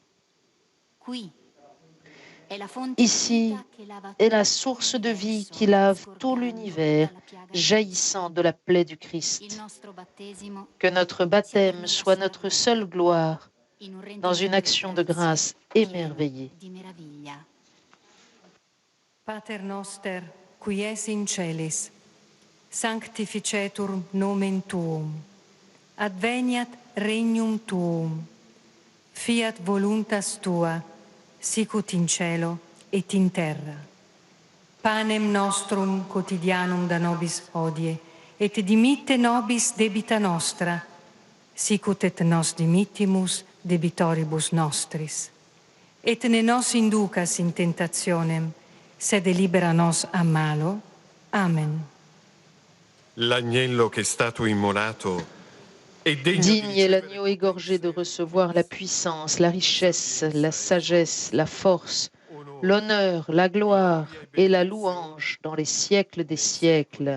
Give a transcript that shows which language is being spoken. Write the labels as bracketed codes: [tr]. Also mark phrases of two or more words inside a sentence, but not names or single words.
[fr] Ici est la source de vie qui lave tout l'univers, jaillissant de la plaie du Christ. Que notre baptême soit notre seule gloire, dans une action de grâce émerveillée. [la] Pater noster, qui es in celis, sanctificetur nomen tuum, adveniat regnum tuum, fiat voluntas tua, sicut in cielo et in terra. Panem nostrum quotidianum da nobis hodie, et dimitte nobis debita nostra, sicut et nos dimittimus debitoribus nostris. Et ne nos inducas in tentationem, sed libera nos a malo. Amen. [it] L'agnello che è stato immolato [fr] Digne est l'agneau égorgé de recevoir la puissance, la richesse, la sagesse, la force, l'honneur, la gloire et la louange dans les siècles des siècles.